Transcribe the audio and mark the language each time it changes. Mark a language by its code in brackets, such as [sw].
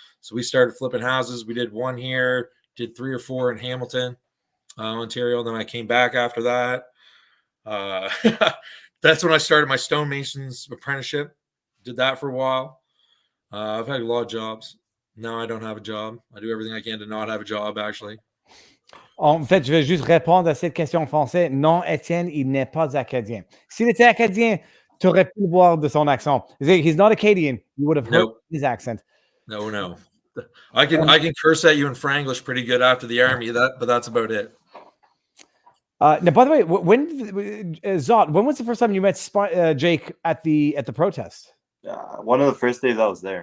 [en] So we started flipping houses. We did 1 here, did 3 or 4 in Hamilton, Ontario. Then I came back after that. That's when I started my stonemasons apprenticeship. Did that for a while. I've had a lot of jobs. Now I don't have a job. I do everything I can to not have a job, actually. [fr] En fait, je vais juste répondre à cette question en français. Non, Étienne, il n'est pas acadien. S'il était acadien, tu aurais pu le voir de son accent. [en] He's not Acadian. You would have heard his accent. No. I can curse at you in Franglish pretty good after the army, but that's about it. Now, by the way, Zot, when was the first time you met Jake at the protest? One of the first days I was there.